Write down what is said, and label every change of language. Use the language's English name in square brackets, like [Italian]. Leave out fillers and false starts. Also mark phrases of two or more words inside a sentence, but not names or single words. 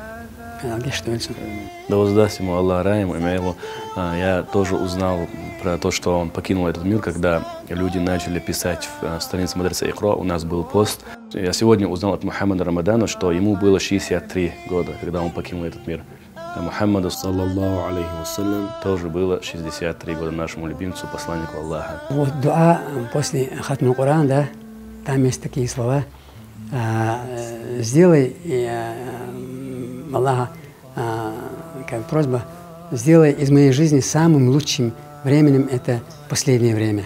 [Russian] Да воздаст ему Аллах раем Исмаилу. Я тоже узнал про то, что он покинул этот мир, когда люди начали писать в странице Мадраса Икра, у нас был пост. Я сегодня узнал от Мухаммада Рамадана, что ему было 63 года, когда он покинул этот мир. А Мухаммаду, [Arabic] صلى الله عليه وسلم, [Russian] тоже было 63 года, нашему любимцу, посланнику Аллаха. Вот дуа после хатму Коран, да, там есть такие слова. Сделай, Аллаха, как просьба, сделай из моей жизни самым лучшим временем это последнее время.